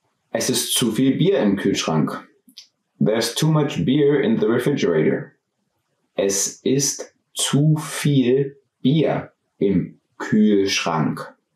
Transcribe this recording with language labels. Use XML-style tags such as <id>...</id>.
<de>Es ist zu viel Bier im Kühlschrank.</de> <en>There's too much beer in the refrigerator.</en> <de>Es ist zu viel Bier im Kühlschrank.</de>